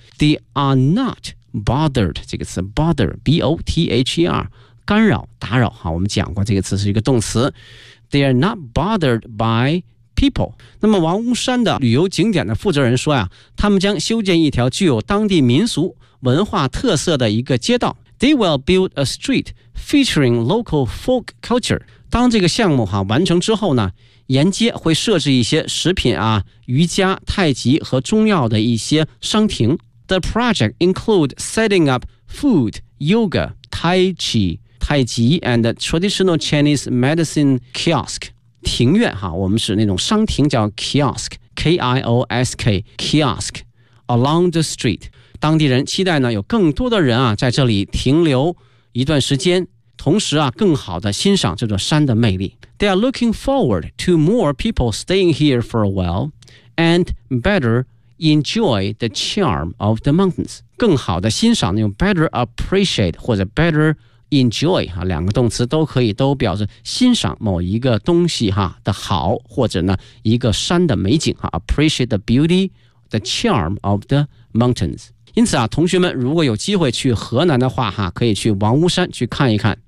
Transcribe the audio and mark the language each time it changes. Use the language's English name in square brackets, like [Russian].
[English] They are not bothered, [Chinese] 这个词 bother, B-O-T-H-E-R, 干扰打扰哈，我们讲过这个词是一个动词。 [English] They are not bothered by people. [Chinese] 那么王屋山的旅游景点的负责人说啊，他们将修建一条具有当地民俗文化特色的一个街道。 [English] They will build a street featuring local folk culture. [Chinese] 当这个项目哈完成之后呢，沿街会设置一些食品啊、瑜伽、太极和中药的一些商亭。 [English] The project includes setting up food, yoga, tai chi, 太极 and traditional Chinese medicine kiosk. [Chinese] 庭院哈，我们是那种商亭叫 kiosk, K-I-O-S-K, kiosk, [English] along the street. [Chinese] 当地人期待呢有更多的人啊在这里停留一段时间，同时啊更好的欣赏这座山的魅力。 [English] They are looking forward to more people staying here for a while and better enjoy the charm of the mountains. [Chinese] 更好的欣赏用 better appreciate 或者 better enjoy, 两个动词都可以，都表示欣赏某一个东西的好，或者呢一个山的美景。 [English] Appreciate the beauty, the charm of the mountains. [Chinese] 因此啊，同学们如果有机会去河南的话，可以去王屋山去看一看。